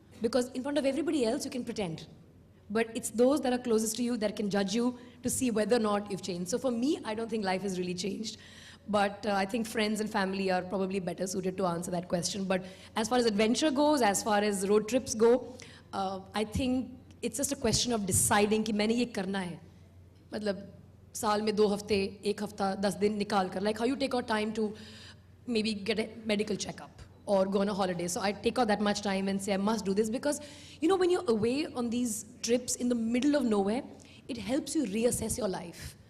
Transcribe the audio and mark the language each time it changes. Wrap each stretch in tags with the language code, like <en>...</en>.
<en>Because in front of everybody else, you can pretend. But it's those that are closest to you that can judge you to see whether or not you've changed. So for me, I don't think life has really changed. But I think friends and family are probably better suited to answer that question. But as far as adventure goes, as far as road trips go, I think it's just a question of deciding</en> <hi>कि मैंने ये करना है. मतलब साल में 2 हफ्ते, 1 हफ्ता, 10 दिन निकाल कर.</hi> <en>Like how you take out time to maybe get a medical checkup or go on a holiday. So I take out that much time and say I must do this because, you know, when you're away on these trips in the middle of nowhere, it helps you reassess your life.</en>